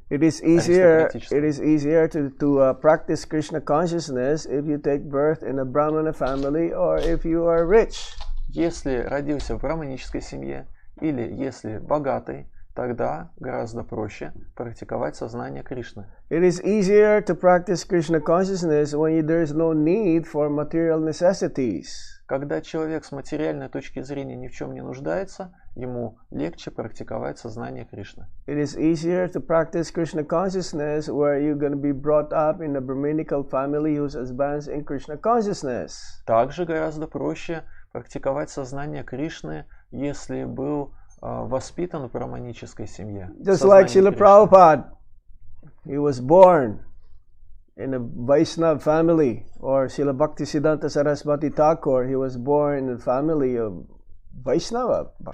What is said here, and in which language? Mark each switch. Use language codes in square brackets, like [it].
[en] It is easier to practice Krishna consciousness if you take birth in a Brahmana family or if you are rich. [ru] Если родился в браманической семье или если богатый, тогда гораздо проще практиковать сознание Кришны. [en] It is easier to practice Krishna consciousness when there is no need for material necessities. [ru] Когда человек с материальной точки зрения ни в чем не нуждается, ему легче практиковать сознание Кришны. [en] It is easier to practice Krishna consciousness where you're going to be brought up in a Brahminical family who's advanced in Krishna consciousness. [ru] Также гораздо проще практиковать сознание Кришны, если был воспитан в браманической семье. [en] Just like Srila Prabhupada, he was born in a Vaishnava family, or Srila Bhaktisiddhanta Saraswati Thakur, he was born in a family of Vaishnava.